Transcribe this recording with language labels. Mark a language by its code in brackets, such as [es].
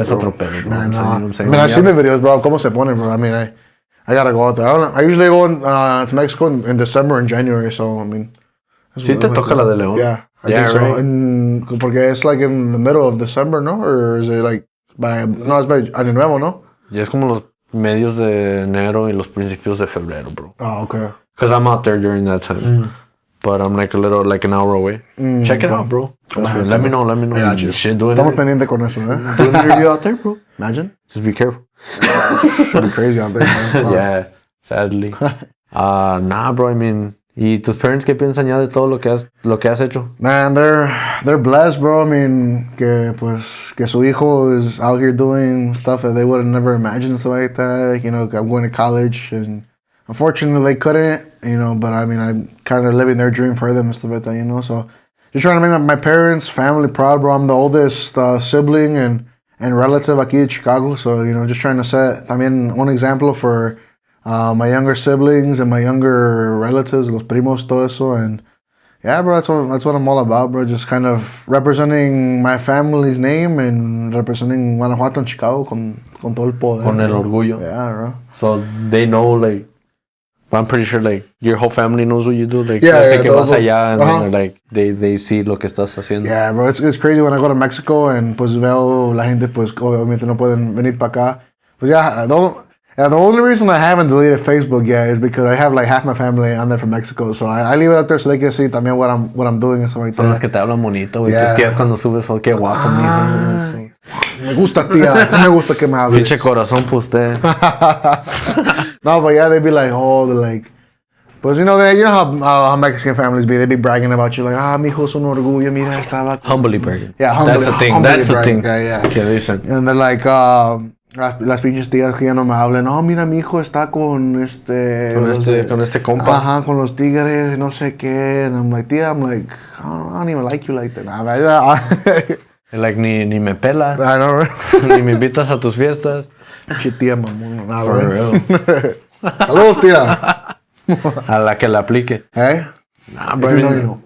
[es] es otro pedo, bro. [en] Man, you know what I'm saying? I mean, I've seen the videos, bro. [es] ¿Cómo se ponen, bro? [en] I mean, I gotta go out there. I usually go to Mexico in December and January, so, I mean... [es] ¿Sí te toca la de León? [en] Yeah. I think so. Right. Porque it's like in the middle of December, ¿no? Or is it like it's by Año Nuevo, ¿no? [es] Y es como los medios de enero y los principios de febrero, bro. [en] Oh, okay. Because I'm out there during that time. But I'm like an hour away. Check it out, bro. Let me know. I got you. [es] Estamos pendientes con eso, ¿eh? [en] Do an interview out there, bro. Imagine. Just be careful. Pretty crazy out there, man. Wow. Yeah, sadly. Nah, bro, I mean... [es] ¿Y tus parents qué piensan ya de todo lo que has hecho? [en] Man, they're blessed, bro. I mean, [es] que su hijo [en] is out here doing stuff that they would have never imagined, stuff like that. You know, I'm going to college, and unfortunately they couldn't, you know, but I mean, I'm kind of living their dream for them and stuff like that, you know. So just trying to make my parents, family proud, bro. I'm the oldest sibling and relative aquí in Chicago. So, you know, just trying to set, [es] también un ejemplo [en] for... my younger siblings and my younger relatives, [es] los primos, todo eso, [en] and yeah, bro, that's what I'm all about, bro. Just kind of representing my family's name and representing Guanajuato and Chicago [es] con todo el poder. Con el orgullo. [en] Yeah, bro. So they know, like, I'm pretty sure, like, your whole family knows what you do. Like, yeah, [es] que vas allá [en] and then they're like, they see [es] lo que estás haciendo. [en] Yeah, bro, it's crazy when I go to Mexico and [es] pues veo la gente, pues obviamente no pueden venir para acá. [en] Pues yeah, the only reason I haven't deleted Facebook yet is because I have like half my family on there from Mexico, so I leave it out there so they can see también what I'm doing and stuff like that. [es] Son las que te hablan bonito, güey. Tus tías cuando subes, qué guapo, mijo. Me gusta, tía. Me gusta que me hables. Pinche corazón pa' usted. [en] No, but yeah, they be like, but you know how Mexican families be. They be bragging about you, like, [es] mijo es un orgullo, mira, estaba. [en] Humbly bragging. Yeah, humbly. That's the thing. Yeah. [es] Que dicen. [en] And they're like, [es] las pinches tías que ya no me hablan. No, mira, mi hijo está con con este compa. Ajá, con los tigres, no sé qué. [en] And I'm like, tía, I don't even like you like that. [es] Like, ni me pelas. [en] I know, right? [es] Ni me invitas a tus fiestas. Pinche tía, mamón. [en] For real. [es] Saludos, tía. A la que la aplique. [en] Hey? Nah, bro.